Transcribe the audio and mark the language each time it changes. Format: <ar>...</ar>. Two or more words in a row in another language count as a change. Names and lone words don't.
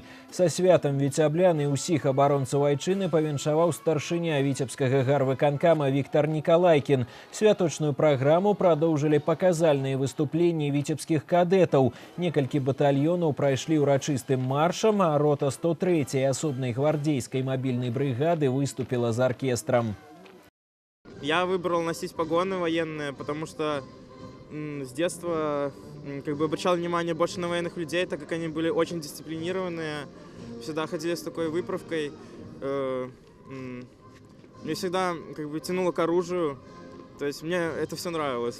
<be>Са святам віцяблян і ўсіх абаронцаў Айчыны павіншаваў старшыня віцебскага гарвыканкама Віктор Николайкін. Святочную праграму прадоўжылі паказальныя выступленні віцебскіх кадэтаў. Некалькі батальёнаў прайшлі ўрачыстым маршам, а рота 103-й асобнай гвардейскай мабільнай брыгады выступіла з аркестрам.</be> <ru>Я выбрал носить погоны военные, потому что с детства обращал внимание больше на военных людей, так как они были очень дисциплинированные, всегда ходили с такой выправкой. Мне всегда тянуло к оружию, то есть мне это все нравилось.</ru>